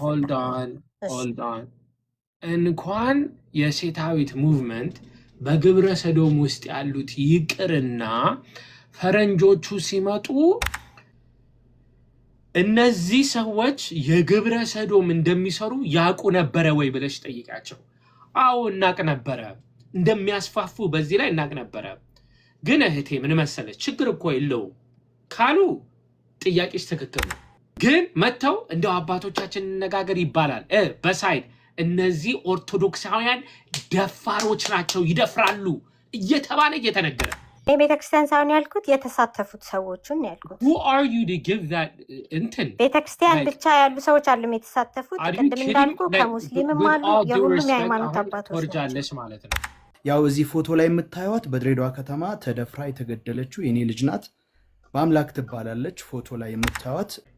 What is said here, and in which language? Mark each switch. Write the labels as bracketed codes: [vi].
[am] ሆልድ ኦን እንኳን የሴታዊት ሙቭመንት በግብረ ሰዶም ውስጥ ያሉት ይቅርና ፈረንጆቹ ሲመጡ እነዚህ ሰዎች የግብረ ሰዶም እንደሚሰሩ ያውቁ ነበረ ወይ ብለሽ ጠይቃቸው። አዎ እናቅ ነበረ፣ እንደሚያስፋፉ በዚህ ላይ እናቅ ነበረ። ግን እህቴ ምን መሰለች ችግር እኮ የለው ካሉ ጥያቄሽ ትክክል ነው። ግን መተው እንደው አባቶቻችን እንነጋገር ይባላል በሳይድ እነዚህ ኦርቶዶክሳውያን ደፋሮች ናቸው ይደፍራሉ እየተባለ እየተነገረ ቤተክርስቲያን ሳይሆን ያልኩት የተሳተፉት ሰዎችን ያልኩት። [en] who are you to give that እንትን [am] ቤተክርስቲያን ብቻ ያሉ ሰዎች አሉ የተሳተፉት። ቅድም እንዳልኩ ከሙስሊምም አሉ የሁሉም የሃይማኖት አባቶች ወርጃለሽ ማለት ነው። ያው እዚህ ፎቶ ላይ የምታዩት በድሬዳዋ ከተማ ተደፍራ የተገደለችው የኔ ልጅ ናት። በአምላክ ትባላለች። ፎቶ ላይ የምታዩት።